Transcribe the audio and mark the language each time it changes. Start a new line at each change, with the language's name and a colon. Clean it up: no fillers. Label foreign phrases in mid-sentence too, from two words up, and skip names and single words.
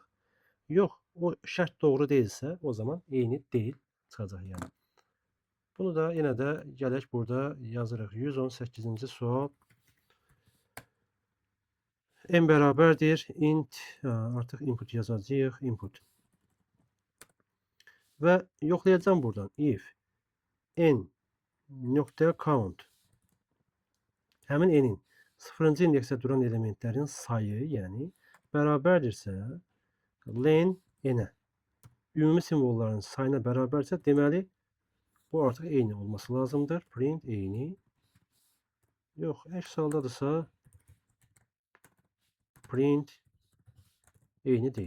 Azerbaijani: Yox, o şərt doğru deyilsə, o zaman eyni deyil çıxacaq yəni. Bunu da yenə də gələk burada yazırıq. 118-ci sual. N bərabərdir int, artıq input yazacağıq, input. Və yoxlayacağım buradan if n.count həmin n-in 0-cı indeksdə duran elementlərin sayı, yəni bərabərdirsə len n-ə ümumi simvolların sayına bərabərsə, deməli bu artıq eyni olması lazımdır. Print eyni. Yox, əks haldadırsa print eyni deyil.